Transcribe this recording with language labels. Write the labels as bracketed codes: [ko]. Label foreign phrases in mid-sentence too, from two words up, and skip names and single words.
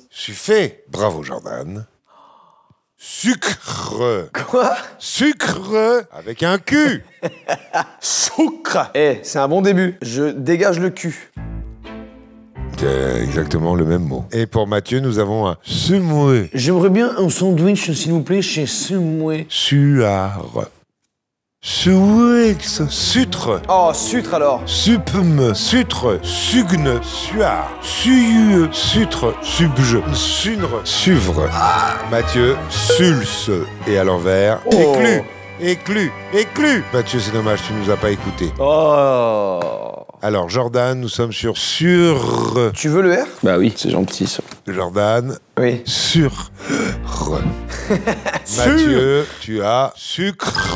[fr] Suffit. Bravo, Jordan. Sucre. Quoi? Sucre avec un Q. Sucre. Eh, c'est un bon début. Je dégage le cul. C'est exactement le même mot. Et pour Mathieu, nous avons un sumoué. J'aimerais bien un sandwich, s'il vous plaît, chez Sumoué. Suar. Suix. Sutre. Oh, sutre alors. Supme. Sutre. Sugne. Suar. Suyue. Sutre. Subje. Sunre. Suvre. Mathieu, sulce. Et à l'envers, éclu. Éclu. Éclu. Mathieu, c'est dommage, tu nous as pas écouté. Oh. Alors, Jordan, nous sommes sur... Tu veux le R? Bah oui, c'est gentil, ça. Jordan. Oui. Sur. Mathieu, tu as sucre.